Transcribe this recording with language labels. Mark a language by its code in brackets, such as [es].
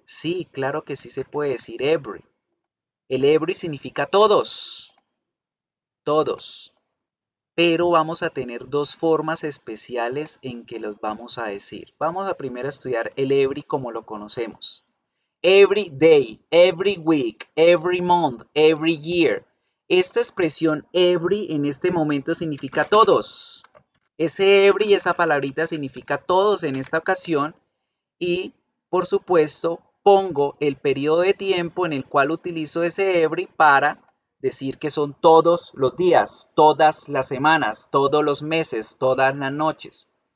[es] Sí, claro que sí se puede decir every. El every significa todos. Todos. Pero vamos a tener dos formas especiales en que los vamos a decir. Vamos a primero estudiar el every como lo conocemos. [en] Every day, every week, every month, every year. [es] Esta expresión every en este momento significa todos. Ese every, esa palabrita significa todos en esta ocasión. Y, por supuesto, pongo el periodo de tiempo en el cual utilizo ese every para decir que son todos los días, todas las semanas, todos los meses, todas las noches.